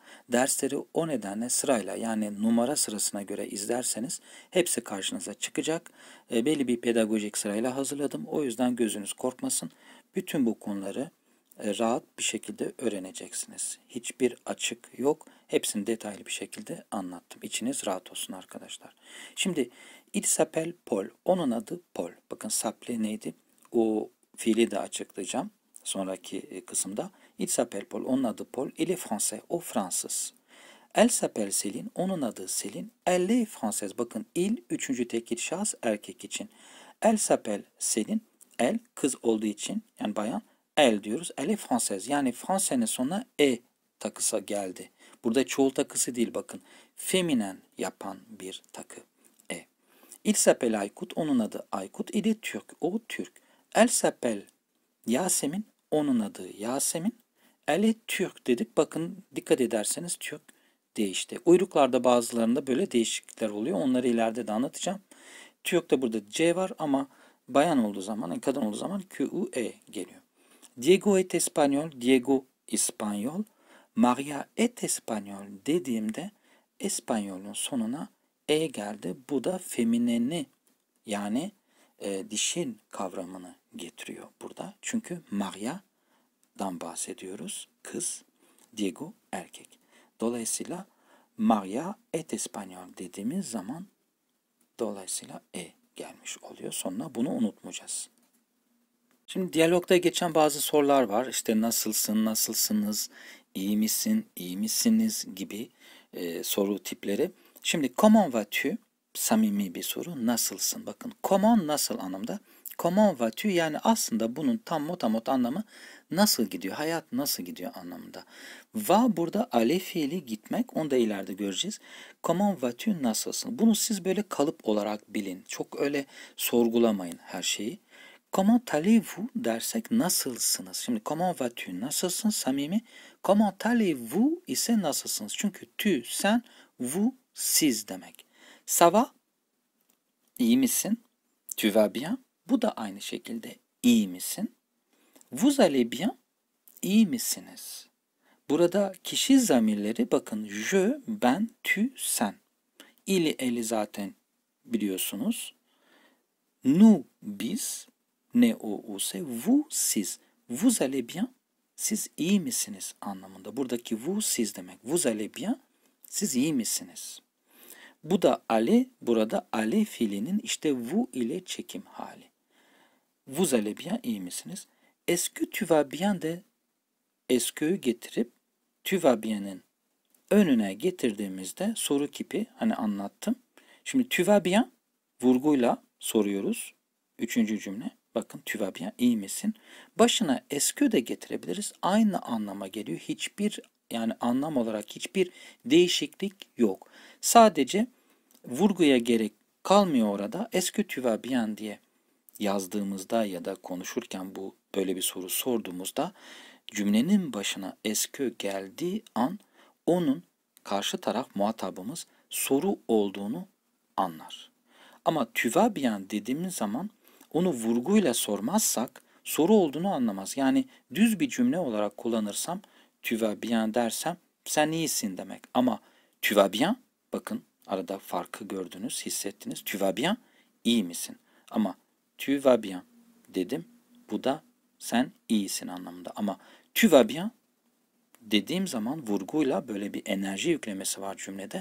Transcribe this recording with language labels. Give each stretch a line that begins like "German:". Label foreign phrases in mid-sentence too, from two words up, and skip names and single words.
Turkish: Dersleri o nedenle sırayla yani numara sırasına göre izlerseniz hepsi karşınıza çıkacak. Belli bir pedagojik sırayla hazırladım. O yüzden gözünüz korkmasın. Bütün bu konuları rahat bir şekilde öğreneceksiniz. Hiçbir açık yok. Hepsini detaylı bir şekilde anlattım. İçiniz rahat olsun arkadaşlar.
French: Şimdi il s'appelle Paul.
Turkish: Onun adı Paul. Bakın s'appelle neydi? O fiili de açıklayacağım sonraki kısımda.
French: Il s'appelle Paul.
Turkish: Onun adı
French: Paul. Il est français.
Turkish: O Fransız.
French: Elle s'appelle Céline.
Turkish: Onun adı
French: Céline. Elle est française.
Turkish: Bakın il üçüncü tekil şahıs erkek için.
French: Elle s'appelle Céline.
Turkish: Elle kız olduğu için yani bayan. Elle diyoruz.
French: Elle est française.
Turkish: Yani Fransa'nın sonuna e takısı geldi. Burada çoğul takısı değil bakın. Feminen yapan bir takı. E.
French: Il s'appelle Aykut.
Turkish: Onun adı
French: Aykut. Il est Türk. O Türk. Elle s'appelle Yasemin.
Turkish: Onun adı
French: Yasemin. Elle est Türk dedik.
Turkish: Bakın dikkat ederseniz Türk değişti. Uyruklarda bazılarında böyle değişiklikler oluyor. Onları ileride de anlatacağım. Türk'te burada C var ama bayan olduğu zaman, kadın olduğu zaman Q-U-E geliyor.
French: Diego est espagnol, Diego İspanyol. Maria est espagnol
Turkish: dediğimde İspanyol'un sonuna e geldi. Bu da femineni yani dişil kavramını getiriyor burada. Çünkü Maria'dan bahsediyoruz. Kız, Diego erkek. Dolayısıyla
French: Maria est espagnol
Turkish: dediğimiz zaman dolayısıyla e gelmiş oluyor. Sonuna bunu unutmayacağız. Şimdi diyalogda geçen bazı sorular var. İşte nasılsın, nasılsınız, iyi misin, iyi misiniz gibi soru tipleri. Şimdi
French: comment vas-tu?
Turkish: Samimi bir soru. Nasılsın? Bakın comment nasıl anlamda.
French: Comment vas-tu?
Turkish: Yani aslında bunun tam motamot anlamı nasıl gidiyor, hayat nasıl gidiyor anlamında. Va burada ale fiili gitmek. Onu da ileride göreceğiz.
French: Comment vas-tu?
Turkish: Nasılsın? Bunu siz böyle kalıp olarak bilin. Çok öyle sorgulamayın her şeyi.
French: Comment allez-vous
Turkish: dersek nasılsınız? Şimdi
French: comment vas-tu
Turkish: nasılsın samimi?
French: Comment allez-vous
Turkish: ise nasılsınız? Çünkü tu sen, vous siz demek.
French: Ça va?
Turkish: İyi misin?
French: Tu vas bien?
Turkish: Bu da aynı şekilde iyi misin?
French: Vous allez bien?
Turkish: İyi misiniz? Burada kişi zamirleri bakın je, ben, tu, sen. İli eli zaten biliyorsunuz. Nous biz ne o ise vous siz.
French: Vous allez bien
Turkish: siz iyi misiniz anlamında. Buradaki vous siz demek.
French: Vous allez bien
Turkish: siz iyi misiniz? Bu da allez burada allez fiilinin işte vous ile çekim hali.
French: Vous allez bien
Turkish: iyi misiniz?
French: Est-ce que tu vas bien
Turkish: de
French: est-ce que
Turkish: getirip
French: tu vas bien'in
Turkish: önüne getirdiğimizde soru kipi hani anlattım. Şimdi
French: tu vas bien
Turkish: vurguyla soruyoruz. Üçüncü cümle. Bakın
French: tu vas bien
Turkish: iyi misin? Başına
French: est-ce que
Turkish: de getirebiliriz. Aynı anlama geliyor. Hiçbir yani anlam olarak hiçbir değişiklik yok. Sadece vurguya gerek kalmıyor orada.
French: Est-ce que tu vas bien
Turkish: diye yazdığımızda ya da konuşurken böyle bir soru sorduğumuzda cümlenin başına est-ce geldiği an onun karşı taraf muhatabımız soru olduğunu anlar. Ama
French: tu vas bien
Turkish: dediğimiz zaman onu vurguyla sormazsak soru olduğunu anlamaz. Yani düz bir cümle olarak kullanırsam
French: tu vas bien
Turkish: dersem sen iyisin demek.
French: Ama tu vas bien,
Turkish: bakın arada farkı gördünüz, hissettiniz.
French: Tu vas bien,
Turkish: iyi misin? Ama
French: tu vas bien
Turkish: dedim. Bu da sen iyisin anlamında. Ama
French: tu vas bien
Turkish: dediğim zaman vurguyla böyle bir enerji yüklemesi var cümlede.